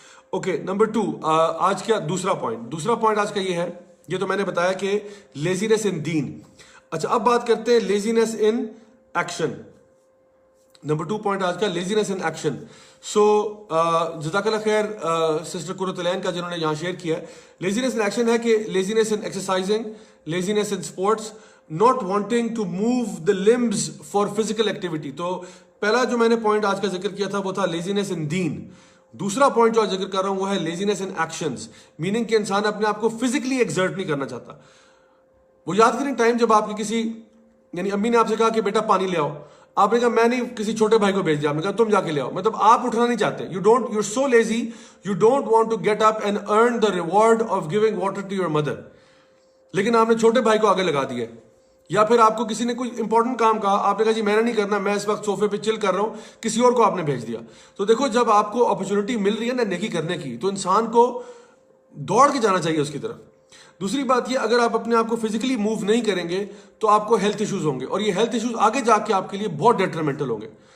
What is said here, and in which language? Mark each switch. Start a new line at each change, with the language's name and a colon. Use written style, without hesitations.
Urdu: Okay, number 2 آج کا دوسرا پوائنٹ آج کا یہ ہے، یہ تو میں نے بتایا کہ لیزینس ان دین. اچھا، اب بات کرتے ہیں لیزینس ان ایکشن. نمبر 2 پوائنٹ آج کا لیزینس ان ایکشن. سو جزاک اللہ خیر سسٹر قرۃ العین کا جنہوں نے یہاں شیئر کیا ہے. لیزینس ان ایکشن ہے کہ لیزینس ان exercising, لیزینس in sports.
English: not wanting to move the limbs for physical activity.
Urdu: تو پہلا جو میں نے پوائنٹ آج کا ذکر کیا تھا وہ تھا لیزینس ان دین. دوسرا پوائنٹ جو آج ذکر کر رہا ہوں وہ ہے لیزینس ان ایکشنز, میننگ کہ انسان اپنے آپ کو فزیکلی ایکزرٹ نہیں کرنا چاہتا. وہ یاد کریں ٹائم جب آپ کی کسی یعنی امی نے آپ سے کہا کہ بیٹا پانی لے آؤ, آپ نے کہا میں نہیں, کسی چھوٹے بھائی کو بھیج دیا, آپ نے کہا تم جا کے لے آؤ. مطلب آپ اٹھنا نہیں چاہتے,
English: you're so lazy, you don't want to get up and earn the reward of giving water to your mother.
Urdu: لیکن آپ نے چھوٹے بھائی کو آگے لگا دیا. یا پھر آپ کو کسی نے کوئی امپورٹنٹ کام کہا, آپ نے کہا جی میں نے نہیں کرنا, میں اس وقت صوفے پہ چل کر رہا ہوں, کسی اور کو آپ نے بھیج دیا. تو دیکھو جب آپ کو اپرچونٹی مل رہی ہے نا نیکی کرنے کی, تو انسان کو دوڑ کے جانا چاہیے اس کی طرف. دوسری بات یہ, اگر آپ اپنے آپ کو فزیکلی موو نہیں کریں گے تو آپ کو ہیلتھ ایشوز ہوں گے, اور یہ ہیلتھ ایشوز آگے جا کے آپ کے لیے بہت ڈیٹرمنٹل ہوں گے.